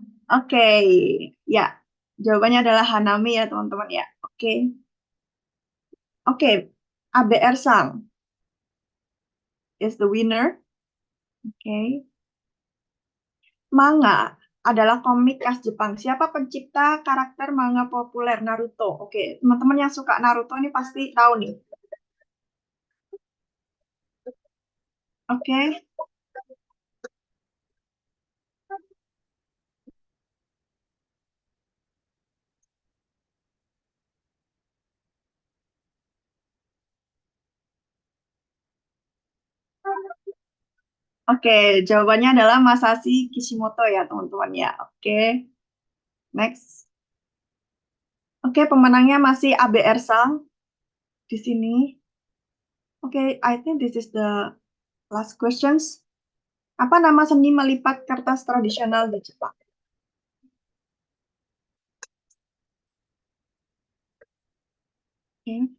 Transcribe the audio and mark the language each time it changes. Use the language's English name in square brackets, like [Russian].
[Indonesian] Oke, ya. Jawabannya adalah Hanami ya, teman-teman ya. Oke. [English] Oke, ABR-san is the winner. [Indonesian] Oke. Manga adalah komik khas Jepang. Siapa pencipta karakter manga populer Naruto? Oke, teman-teman yang suka Naruto ini pasti tahu nih. Oke. Oke, jawabannya adalah Masashi Kishimoto ya, teman-teman ya. Oke. Next. Oke, pemenangnya masih ABR-san di sini. [English] Oke, I think this is the last questions. [Indonesian] Apa nama seni melipat kertas tradisional di Jepang? Oke.